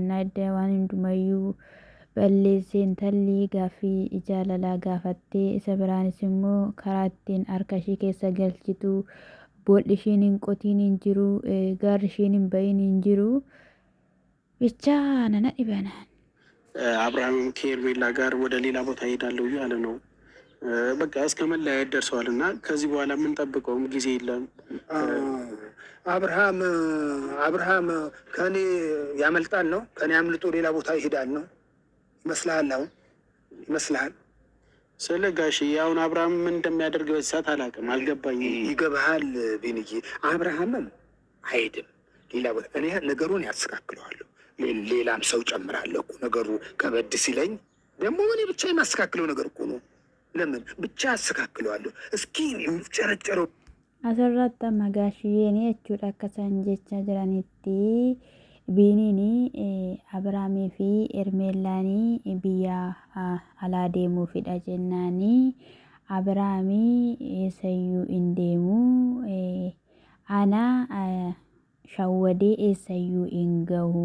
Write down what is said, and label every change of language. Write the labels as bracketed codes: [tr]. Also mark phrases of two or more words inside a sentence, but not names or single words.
[om] Adda waan hundumayyuu balleessee intalli gaaffii jaalalaa gaafattee isa biraanis immoo karaa ittiin harka ishee keessa galchitu boolli ishiin hin qotiin hin jiru, gaarri ishiin hin bahin hin jiru. Bicha nana dhibanaan [am] አብርሃም ከኤርሜላ ጋር ወደ ሌላ ቦታ ሄዳለሁ እያለ ነው። በቃ እስከ መለያየት ደርሰዋል እና ከዚህ በኋላ የምንጠብቀውም ጊዜ የለም። አብርሃም ከኔ ያመልጣል ነው? ከኔ አምልጦ ሌላ ቦታ ይሄዳል ነው ይመስልሃል? አሁን ይመስልሃል? ስለ ጋሽ አሁን አብርሃም ምን እንደሚያደርግ በሳት አላውቅም፣ አልገባኝም። ይገባሃል ቢንዬ? አብርሃምም አይሄድም ሌላ ቦታ። እኔ ነገሩን ያስተካክለዋለሁ። ሌላም ሰው ጨምራለሁ እኮ ነገሩ ከበድ ሲለኝ ደግሞ እኔ ብቻ የማስተካክለው ነገር እኮ ነው። ለምን ብቻ አስተካክለዋለሁ። እስኪ የሚጨረጨረው [om] asirratti amma gaashiyyeen jechuudha. Akka isaan jechaa jiranitti biiniin Abiraamii fi Ermeellaanii biyya alaa deemuufidha jennaanii Abiraamii eessayyuu hin deemu ana shawwadee eessayyuu hin gahu.